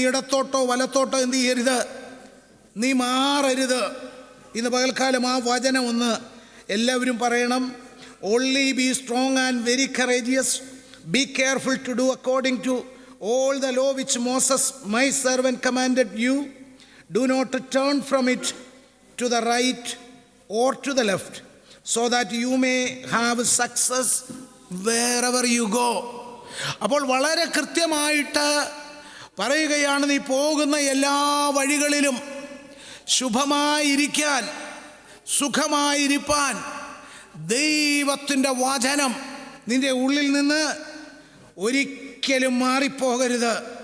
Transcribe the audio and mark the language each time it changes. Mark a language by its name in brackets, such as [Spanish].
[Malayalam] നീ ഇടത്തോട്ടോ വലത്തോട്ടോ എന്ത് ചെയ്യരുത്? നീ മാറരുത്. ഇന്ന് പകൽക്കാലം ആ വചനം ഒന്ന് എല്ലാവരും പറയണം. [English] Only be strong and very courageous, be careful to do according to all the law which Moses my servant commanded you. Do not turn from it to the right or to the left, so that you may have success wherever you go. [Malayalam] അപ്പോൾ വളരെ കൃത്യമായിട്ട് പറയുകയാണ്, നീ പോകുന്ന എല്ലാ വഴികളിലും ശുഭമായിരിക്കാൻ, സുഖമായിരിക്കാൻ ദൈവത്തിൻ്റെ വചനം നിൻ്റെ ഉള്ളിൽ നിന്ന് ഒരിക്കലും മാറിപ്പോകരുത്.